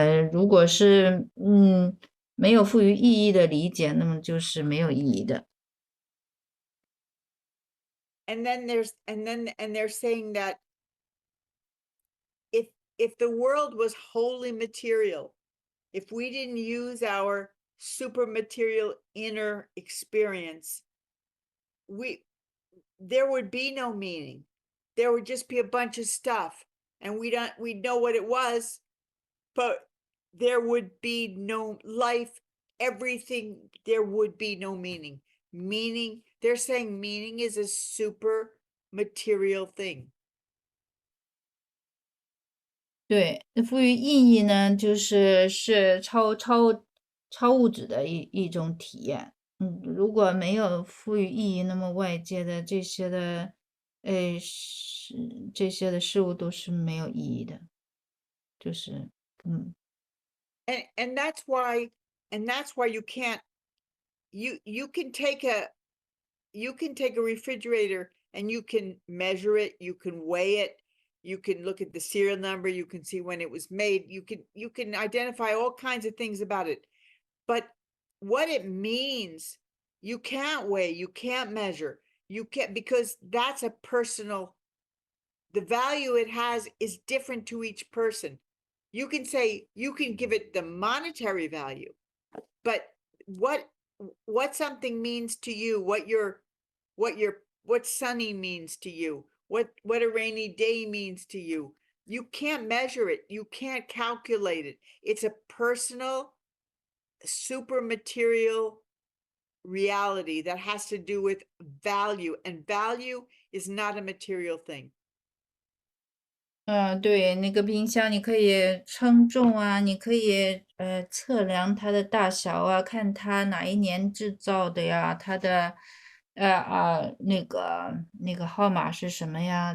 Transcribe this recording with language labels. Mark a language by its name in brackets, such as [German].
[Chinese] 如果是没有赋予意义的理解，那么就是没有意义的。 [English] And then they're saying that if the world was wholly material, if we didn't use our super material inner experience, there would be no meaning. There would just be a bunch of stuff, and we'd know what it was, but there would be no life, everything. There would be no meaning. They're saying meaning is a super material thing. [Chinese] 对，赋予意义呢，是超物质的一种体验。如果没有赋予意义，那么外界的这些的，这些的事物都是没有意义的。就是， [English] And that's why you can't, you can take a refrigerator and you can measure it, you can weigh it, you can look at the serial number, you can see when it was made, you can identify all kinds of things about it. But what it means, you can't weigh, you can't measure, you can't, because that's a personal, the value it has is different to each person. You can say, you can give it the monetary value, but what something means to you, what sunny means to you, what a rainy day means to you, you can't measure it, you can't calculate it. It's a personal, super material reality that has to do with value, and value is not a material thing. [Chinese] 对，那个冰箱你可以称重啊，你可以测量它的大小啊，看它哪一年制造的呀，它的那个号码是什么呀？